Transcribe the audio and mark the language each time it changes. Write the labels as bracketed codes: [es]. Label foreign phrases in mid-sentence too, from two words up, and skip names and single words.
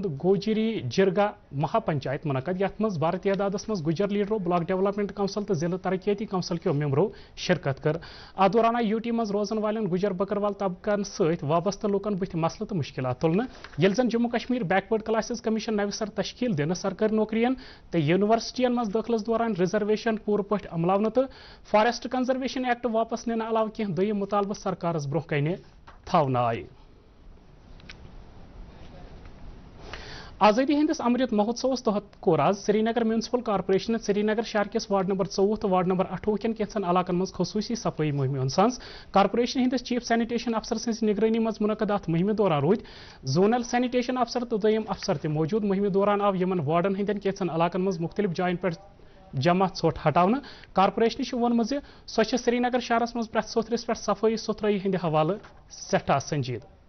[ks] گوجری جرگا مہا پنچایت منعقد یتھ منٛز بھارت تعدادس منٛز گجر لیڈرو [en] Block Development Council [ks] تو ضلع ترقیاتی کونسل کیو ممبرو شرکت کر اتھ دوران آئی UT منٛز روزن والٮ۪ن گجر بکروال طبقن سۭتۍ وابستہٕ لوٗکن بٕتھِ مسلہٕ تہٕ مشکلات تُلنہٕ ییٚلہِ زن جموں کشمیر [en] Backward Classes Commission [ks] نوِ سر تشکیل دِنہٕ سرکٲرۍ نوکرین تہٕ یونیورسٹین منٛز دٲخلس دوران ریزرویشن پوٗرٕ پٲٹھۍ عملاونہٕ تہٕ [en] Forest Conservation Act [ks] واپس نِنہٕ علاوٕ کینٛہہ دوٚیِم مُطالبہٕ سرکارس برونٛہہ کنہِ تھاونہٕ آیہِ آزادی ہندس امرت مہوتسوس تحت کوٚر آز سری نگر میونسپل کارپوریشن سری نگر شہر کس وارڈ نمبر 14 تو وارڈ نمبر 28 کٮ۪ن کینٛژن علاقن منٛز خصوصی صفٲیی مہمہِ ہُنٛد سنز کارپوریشن ہندس [en] Chief Sanitation Officer [ks] سٕنٛزِ نگرٲنی منٛز منعقد اتھ مہمہِ دوران روٗدۍ [en] Zonal Sanitation Officer [ks] تہٕ دوٚیِم افسر تہِ موجود مہمہِ دوران آو یِمن وارڈن ہٕنٛدٮ۪ن کینٛژن علاقن منٛز مختلف جاین پٮ۪ٹھ جمع ژھۄٹھ ہٹاونہٕ کارپوریشنہِ چھُ ووٚنمُت زِ سۄ چھِ سری نگر شہرس منٛز پرٛٮ۪تھ سوٚتھرِس پٮ۪ٹھ صفٲیی ستھرٲیی ہٕنٛدِ حوالہٕ سٮ۪ٹھاہ سنجیدٕ